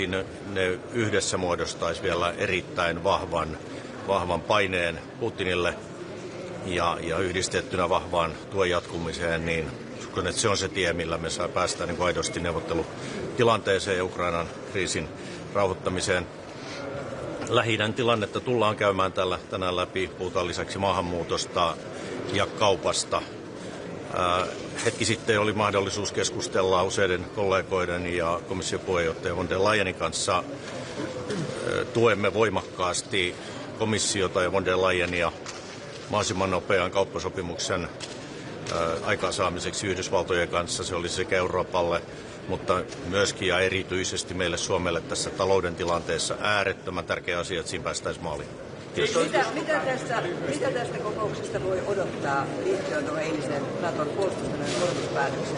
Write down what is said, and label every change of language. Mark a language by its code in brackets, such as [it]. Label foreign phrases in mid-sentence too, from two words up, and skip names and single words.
[fi] Ne yhdessä muodostaisi vielä erittäin vahvan paineen Putinille ja yhdistettynä vahvaan tuen jatkumiseen, niin uskon, että se on se tie, millä me päästään niin aidosti neuvottelutilanteeseen ja Ukrainan kriisin rauhoittamiseen. Lähi-idän tilannetta tullaan käymään tänään läpi. Puhutaan lisäksi maahanmuutosta ja kaupasta. Hetki sitten oli mahdollisuus keskustella useiden kollegoiden ja komission puheenjohtaja von der Leyenin kanssa. Tuemme voimakkaasti komissiota ja von der Leyenia mahdollisimman nopean kauppasopimuksen aikaansaamiseksi Yhdysvaltojen kanssa. Se olisi sekä Euroopalle, mutta myöskin ja erityisesti meille Suomelle tässä talouden tilanteessa äärettömän tärkeä asia, että siinä päästäisiin maaliin. Mitä tästä kokouksesta voi odottaa liittyen tuohon eilisen Naton puolustusmenojen korotuspäätökseen?